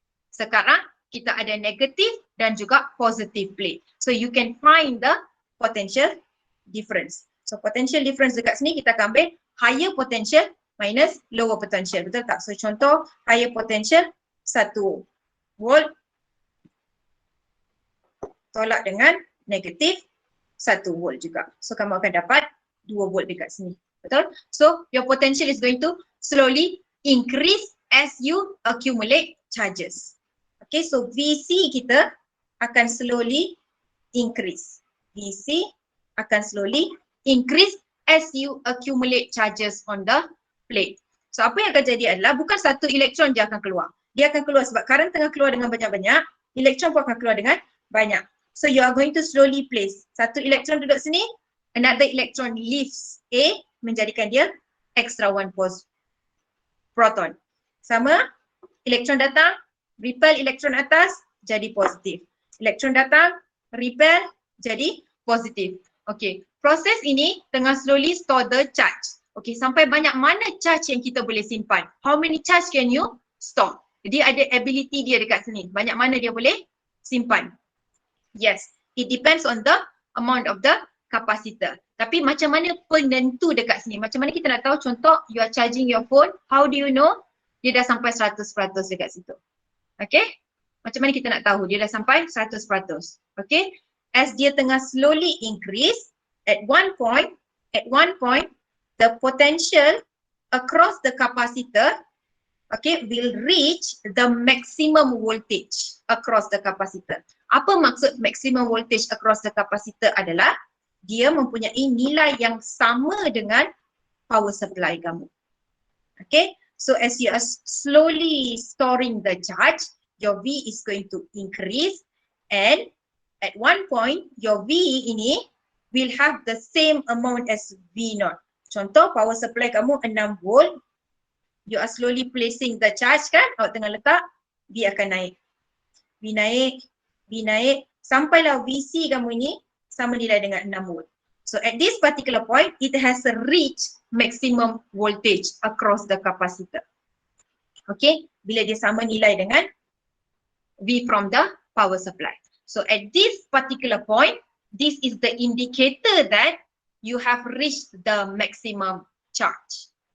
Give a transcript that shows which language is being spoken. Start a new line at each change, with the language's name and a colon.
Malay: Sekarang kita ada negatif dan juga
English: positive plate. So you can find the potential difference. So potential difference
Malay: dekat sini kita akan ambil
English: higher potential minus lower potential.
Malay: Betul tak? So contoh higher potential 1 volt tolak dengan negatif 1 volt juga. So kamu akan dapat 2 volt dekat sini. Betul?
English: So your potential is going to slowly increase as you accumulate charges.
Malay: Okay, so VC kita akan
English: slowly increase. VC akan slowly increase as you accumulate charges on the plate.
Malay: So apa yang akan jadi adalah bukan satu elektron je akan keluar. Dia akan keluar sebab current tengah keluar dengan banyak-banyak, elektron pun akan keluar dengan banyak.
English: So you are going to slowly place.
Malay: Satu elektron duduk sini,
English: another electron leaves A,
Malay: menjadikan dia extra 1 proton. Sama, elektron datang, repel elektron atas, jadi positif. Elektron datang, repel jadi positif. Okay, proses ini tengah
English: slowly store the charge.
Malay: Okay, sampai banyak mana charge yang kita boleh simpan?
English: How many charge can you store?
Malay: Jadi ada ability dia dekat sini. Banyak mana dia boleh simpan?
English: Yes, it depends on the amount of the capacitor.
Malay: Tapi macam mana penentu dekat sini? Macam mana kita nak tahu? Contoh,
English: you are charging your phone. How do you know?
Malay: Dia dah sampai 100% dekat situ. Okay? Macam mana kita nak tahu? Dia dah sampai 100%. Okay?
English: As
Malay: dia tengah
English: slowly increase, at one point, the potential across the capacitor, okay, will reach the maximum voltage across the capacitor.
Malay: Apa maksud maximum voltage across the capacitor adalah dia mempunyai nilai yang sama dengan power supply kamu.
English: Okay, so as you are slowly storing the charge, your V is going to increase, and at one point your V ini will have the same amount as V0. Contoh power supply kamu 6 volt, you are slowly placing the charge kan,
Malay: awak tengah letak, V akan naik. V naik, sampailah VC kamu ini sama nilai dengan 6 volt.
English: So at this particular point, it has reached maximum voltage across the capacitor.
Malay: Okay, bila dia sama nilai dengan V from the power supply.
English: So at this particular point, this is the indicator that you have reached the maximum charge.